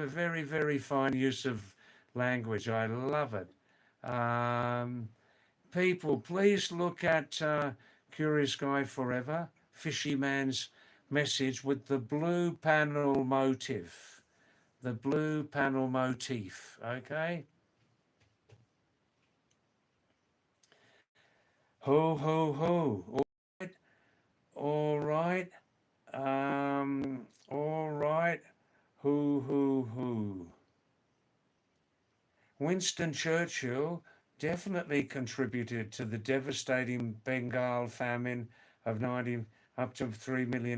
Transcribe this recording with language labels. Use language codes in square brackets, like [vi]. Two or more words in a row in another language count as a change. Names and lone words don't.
[en] Very, very fine use of language. I love it. People, please look at Curious Guy Forever, Fishy Man's message with the blue panel motif. The blue panel motif, okay? Ho, ho, ho. All right. All right. All right. Hoo, hoo, hoo. Winston Churchill definitely contributed to the devastating Bengal famine of 90 up to 3 million.